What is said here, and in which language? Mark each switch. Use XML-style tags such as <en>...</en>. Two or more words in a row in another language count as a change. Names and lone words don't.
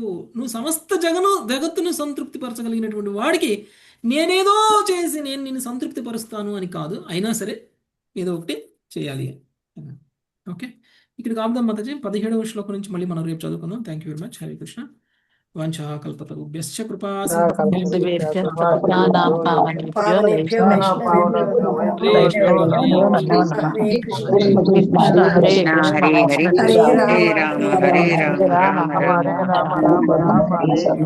<te>నువ్వు సమస్త జగత్తును సంతృప్తిపరచగలిగినటువంటి వాడికి నేనేదో చేసి నేను నిన్ను సంతృప్తి పరుస్తాను అని కాదు, అయినా సరే ఏదో ఒకటి చేయాలి. ఓకే, ఇక్కడ ఆపుదాం మాతాజీ. 17వ శ్లోకం నుంచి మళ్ళీ మనం రేపు చదువుకుందాం.</te> <en>thank you very much.</en> <sa>హరే కృష్ణ. వంచాకల్పతరుభ్యశ్చ కృపా సింధుభ్యశ్చ పతితానాం పావనేభ్యో పావనేభ్యో వైష్ణవేభ్యో వైష్ణవేభ్యో నమో నమో నమః. హరే కృష్ణ హరే కృష్ణ హరే కృష్ణ కృష్ణ హరే హరే రామ రామ హరే రామ హరే రామ రామ రామ హరే హరే.</sa>